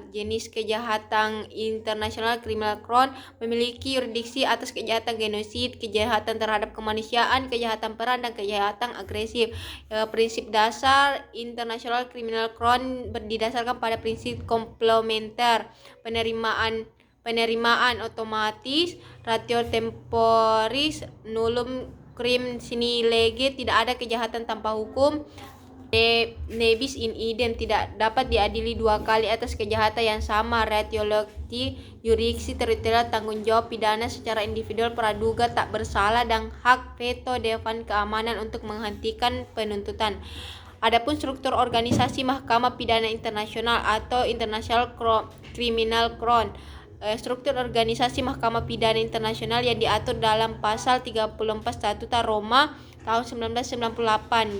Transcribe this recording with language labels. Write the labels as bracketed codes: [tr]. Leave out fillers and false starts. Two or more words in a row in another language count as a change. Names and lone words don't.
[id] Jenis kejahatan International Criminal Court memiliki yurisdiksi atas kejahatan genosid, kejahatan terhadap kemanusiaan, kejahatan perang, dan kejahatan agresif. Prinsip dasar International Criminal Court didasarkan pada prinsip komplementer, penerimaan otomatis, [la] ratio temporis, nullum crimen sine lege, [id] tidak ada kejahatan tanpa hukum, [la] ne bis in idem, [id] tidak dapat diadili dua kali atas kejahatan yang sama, [la] ratio locti, [id] yurisdiksi teritorial, tanggung jawab pidana secara individual, praduga tak bersalah, dan hak veto dewan keamanan untuk menghentikan penuntutan. Adapun struktur organisasi Mahkamah Pidana Internasional atau International Criminal Court, struktur organisasi Mahkamah Pidana Internasional yang diatur dalam pasal 34 Statuta Roma tahun 1998.